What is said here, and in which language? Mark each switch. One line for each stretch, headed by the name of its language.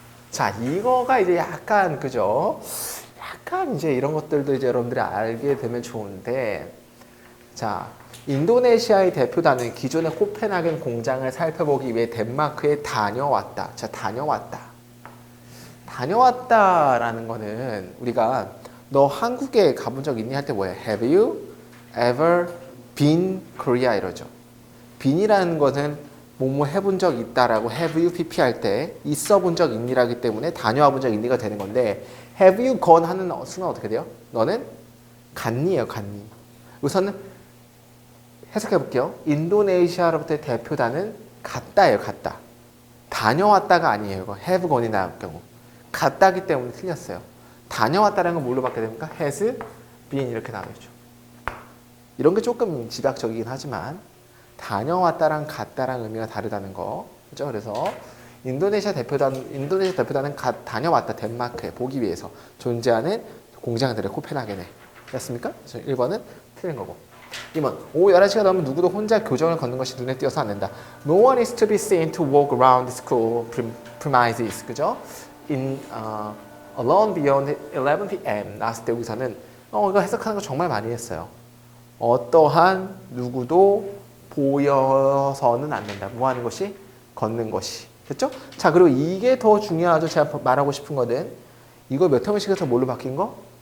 Korean: 자, 이거가 이제 약간, 그죠? 약간 이제 이런 것들도 이제 여러분들이 알게 되면 좋은데, 자, 인도네시아의 대표단은 기존의 코펜하겐 공장을 살펴보기 위해 덴마크에 다녀왔다. 자, 다녀왔다. 다녀왔다라는 거는 우리가 너 한국에 가본 적 있니? 할 때 뭐예요?
English: Have you ever been Korea?
Korean: 이러죠. been이라는 것은 뭐뭐 해본 적 있다라고 have you pp 할 때 있어 본 적 있니라기 때문에 다녀와 본 적 있니가 되는 건데 have you gone 하는 수는 어떻게 돼요? 너는 갔니예요, 갔니. 우선은 해석해 볼게요. 인도네시아로부터의 대표단은 갔다예요, 갔다. 다녀왔다가 아니에요. 이거 have gone이 나올 경우. 갔다기 때문에 틀렸어요. 다녀왔다라는 건 뭘로 바뀌게 됩니까? has been 이렇게 나오죠. 이런 게 조금 집약적이긴 하지만 다녀왔다랑 갔다랑 의미가 다르다는 거. 그죠? 그래서 인도네시아 대표단은 다녀왔다. 덴마크에 보기 위해서 존재하는 공장들의 코펜하겐에. 됐습니까? 1번은 틀린 거고. 2번. 오후 11시가 넘으면 누구도 혼자 교정을 걷는 것이 눈에 띄어서 안 된다.
English: No one is to be seen to walk around the school premises.
Korean: 그죠?
English: Alone beyond 11 p.m.
Korean: 나왔을 때 여기서는 이거 해석하는 거 정말 많이 했어요. 어떠한 누구도 보여서는 안 된다. 뭐 하는 것이? 걷는 것이. 됐죠? 자, 그리고 이게 더 중요하죠. 제가 말하고 싶은 거는 이거 몇 형식에서 뭘로 바뀐 거?